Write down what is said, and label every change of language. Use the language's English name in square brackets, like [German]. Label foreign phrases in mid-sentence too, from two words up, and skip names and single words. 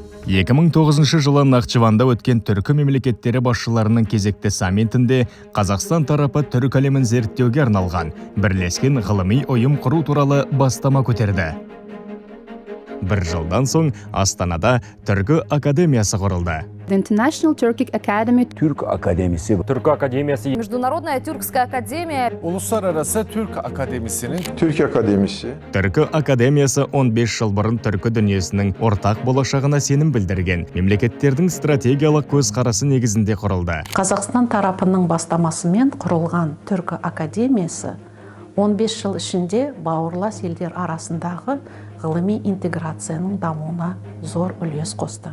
[Kazakh] 2009 жылы Нахчыванда өткен түркі мемлекеттері басшыларының кезекті саммитінде Қазақстан тарапы түрік әлемін зерттеуге арналған бірлескен ғылыми ұйым құру туралы бастама көтерді. Бір жылдан соң Астанада Түркі академиясы құрылды. [English] The International Turkic Academy. [Turkish] Türk Akademisi. Türk Akademisi. [Russian] Международная Тюркская академия. [Turkish] Uluslararası Türk Akademisi'nin. Türk Akademisi. [Kazakh] Түркі академиясы 15 жыл бұрын түркі дүниесінің ортақ болашағына сенім білдірген мемлекеттердің стратегиялық көзқарасы негізінде құрылды. Қазақстан тарапының бастамасымен құрылған Түркі академиясы 15 жыл ішінде бауырлас елдер арасындағы ғылыми интеграцияның дамуына зор үлес қосты.